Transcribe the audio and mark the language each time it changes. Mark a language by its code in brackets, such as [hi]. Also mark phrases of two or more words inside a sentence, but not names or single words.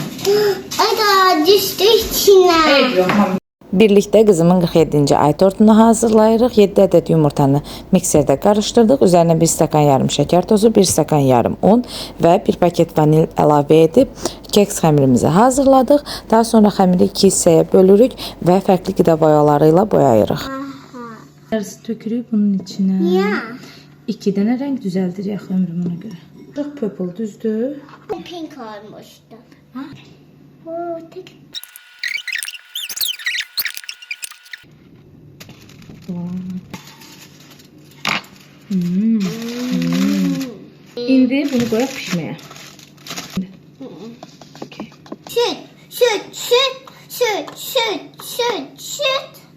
[tr] Aga düştü içine. [az] Birlikdə qızımın 47-ci ay tortunu hazırlayırıq. 7 ədəd yumurtanı mikserdə qarışdırdıq. Üzərinə 1 stəkan yarım şəkər tozu, 1 stəkan yarım un və 1 paket vanil əlavə edib keks xəmirimizi hazırladıq. Daha sonra xəmiri 2 hissəyə bölürük və fərqli qida boyaları ilə boyayırıq. Yarısı tökürük bunun içinə. Ya. 2 dənə rəng düzəldirək xəmirimə görə. Çox purple düzdür. [tr] Pink olmuştu. Ha? Oo, tek. [az] İndi bunu qoyaq pişməyə. [tr] Süt, süt, süt, süt, süt, süt, süt.